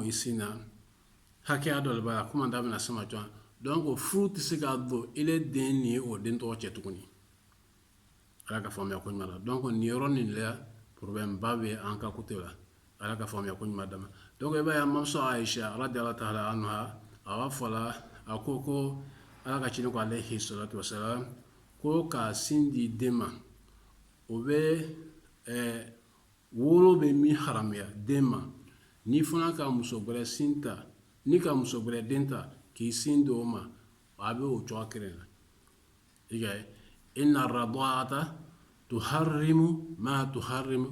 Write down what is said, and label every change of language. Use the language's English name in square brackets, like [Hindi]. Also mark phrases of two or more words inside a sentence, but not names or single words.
[Bambara] i sin na hakɛya dɔ de b'a la komi an da bɛna se ma jɔn donc furu tɛ se ka don ele den ni o den tɔgɔ cɛ tuguni ala ka faamuya ko ɲuman na donc nin yɔrɔ nin la problème ba bɛ an ka côté la ala ka faamuya ko ɲuman dama donc i b'a ye an mamuso Aisha [Arabic] رضي الله تعالى عنها [Bambara] a b'a fɔ la a ko ala ka ciden ko [Arabic] عليه الصلاة والسلام [Bambara] ko ka sin di den ma o bɛ wolo bɛ min haramuya den ma ni fana ka muso wɛrɛ sin ta ni ka muso wɛrɛ den ta k'i sin di o ma a bɛ o cogoya kelen na i ka ye [Arabic] إن الرضاعة تحرم ما تحرم